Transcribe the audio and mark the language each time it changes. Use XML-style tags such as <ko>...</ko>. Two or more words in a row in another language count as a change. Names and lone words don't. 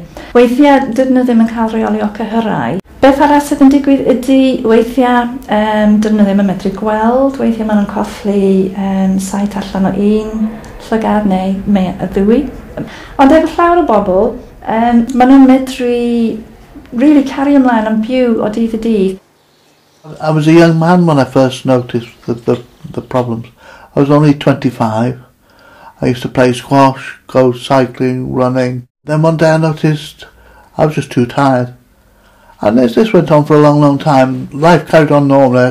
<cy>Weithiau, dydyn nhw ddim yn cael reoli o cyhyrau. Beth arall sydd yn digwydd ydy weithiau dydyn nhw ddim yn medru gweld, weithiau maen nhw'n colli saith allan o un llygad neu y ddwy. Ond efo llawer o bobl, maen nhw'n medru really cario ymlaen am byw o dydd y dydd.</cy> <en>I was a young man when I first noticed the problems. I was only 25. I used to play squash, go cycling, running. Then one day I noticed I was just too tired. And as this went on for a long, long time, life carried on normally.</en>